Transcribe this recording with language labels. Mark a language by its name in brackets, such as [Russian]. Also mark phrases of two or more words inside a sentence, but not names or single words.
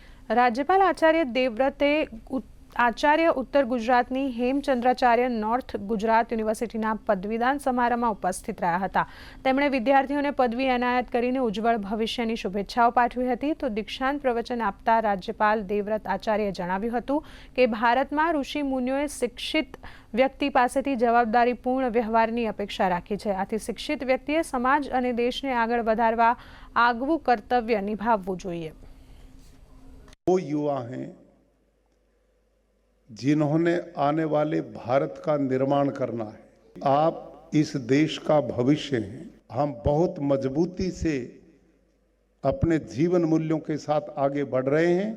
[Gujarati] રાજ્યપાલ આચાર્ય દેવવ્રતે આચાર્ય ઉત્તર ગુજરાતની હેમચંદ્રાચાર્ય નૉર્થ ગુજરાત યૂનિવર્સિટીના પદવીદાન સમારોહમાં ઉપસ્થિત રહ્યા હતા। તેમણે વિદ્યાર્થીઓને પદવી એનાયત કરીને ઉજ્જવળ ભવિષ્યની શુભેચ્છાઓ પાઠવી હતી। તો દીક્ષાંત પ્રવચન આપતા રાજ્યપાલ દેવવ્રત આચાર્યએ જણાવ્યું હતું કે ભારતમાં ઋષિ મુનિઓએ શિક્ષિત વ્યક્તિ પાસેથી જવાબદારીપૂર્ણ વ્યવહારની અપેક્ષા રાખી છે। આથી શિક્ષિત વ્યક્તિએ સમાજ અને દેશને આગળ વધારવા આગવું કર્તવ્ય નિભાવવું જોઈએ। [Hindi] वो युवा हैं जिन्होंने आने वाले भारत का निर्माण करना है। आप इस देश का भविष्य हैं। हम बहुत मजबूती से अपने जीवन मूल्यों के साथ आगे बढ़ रहे हैं।